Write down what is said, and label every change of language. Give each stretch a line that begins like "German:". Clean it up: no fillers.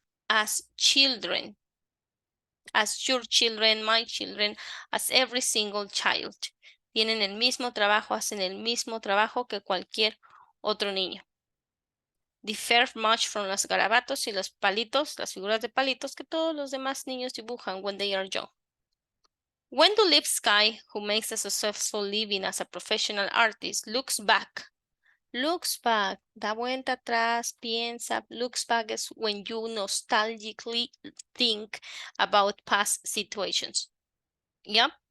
English: as children, as your children, my children, as every single child.
Spanish: Tienen el mismo trabajo, hacen el mismo trabajo que cualquier otro niño.
English: Differ much from
Spanish: los garabatos y los palitos, las figuras de palitos que todos los demás niños dibujan
English: when they are young. Wendell Lipsky, who makes a successful living as a professional artist, looks back,
Spanish: da vuelta atrás, piensa.
English: Looks back is when you nostalgically think about past situations. Yep.